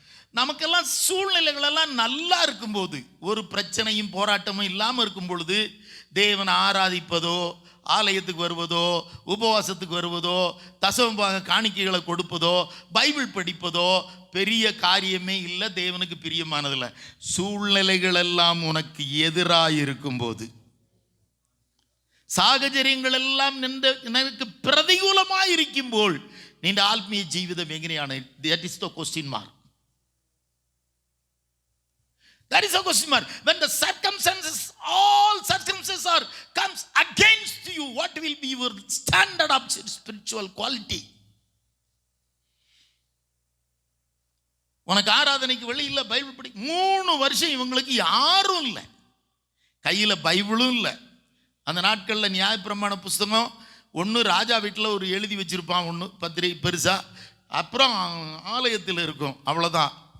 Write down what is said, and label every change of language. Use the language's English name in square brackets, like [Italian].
[Tamil] நமக்கெல்லாம் சூழ்நிலைகள் எல்லாம் நல்லா இருக்கும்போது, ஒரு பிரச்சனையும் போராட்டமும் இல்லாமல் இருக்கும் பொழுது தேவனை ஆராதிப்பதோ, ஆலயத்துக்கு வருவதோ, உபவாசத்துக்கு வருவதோ, தசமபாக காணிக்கைகளை கொடுப்பதோ, பைபிள் படிப்பதோ பெரிய காரியமே இல்லை, தேவனுக்கு பிரியமானதில்லை. சூழ்நிலைகள் எல்லாம் உனக்கு எதிராக இருக்கும்போது, [Malayalam] സാഹചര്യങ്ങൾ എല്ലാം നിനക്ക് പ്രതികൂലമായി ഇരിക്കുമ്പോൾ നിന്റെ ആത്മീയ ജീവിതം എങ്ങനെയാണ്? [English] That is the question mark. That is a question mark. When the circumstances, all circumstances comes against you, what will be your standard of spiritual quality? [Tamil] உனக்கு ஆராதனைக்கு வழி இல்லை, பைபிள் படி 3 வருஷம் இவங்களுக்கு யாரும் இல்லை, கையில் பைபிளும் இல்லை. அந்த நாட்களில் நியாயப்பிரமாண புஸ்தகம் ஒன்று ராஜா வீட்டில் ஒரு எழுதி வச்சிருப்பான், ஒன்று பத்திரிகை பெருசாக, அப்புறம் ஆலயத்தில் இருக்கும், அவ்வளோதான்.